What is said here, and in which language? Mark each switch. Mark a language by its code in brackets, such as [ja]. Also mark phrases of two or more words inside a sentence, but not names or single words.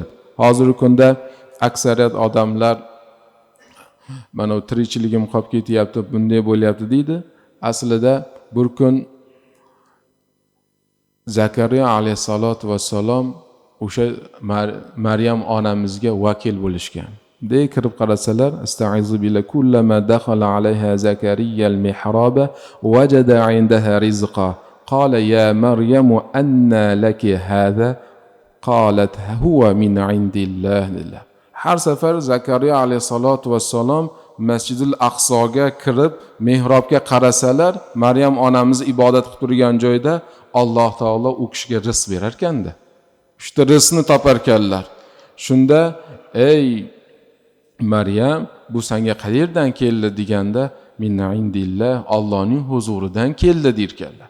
[uz] Hozirgi kunda aksariyat odamlar mana tirikchiligim qolib ketyapti, bunday bo'lyapti deydi. Aslida bir kun Zakariya [ar] عليه الصلاة والسلام [uz] o'sha Maryam onamizga vakil bo'lishgan. de kirib qarasalar, [ar] أستعيذ بالله كلما دخل عليها زكريا المحراب وجد عندها رزقا قال يا مريم أنى لك هذا قالت هو من عند الله. [uz] Har safar Zakariya [ar] عليه الصلاة والسلام [uz] Masjidul Aqsoga kirib mihrobga qarasalar, Maryam onamiz ibodat qilib turgan joyda Alloh taolo u kishiga rizq berar ekanda. Shunda rizqni toparkanlar. Shunda ey Maryam, bu senga qayerdan keldi deganda, [ar] من عند الله, [uz] Allohning huzuridan keldi derkanlar.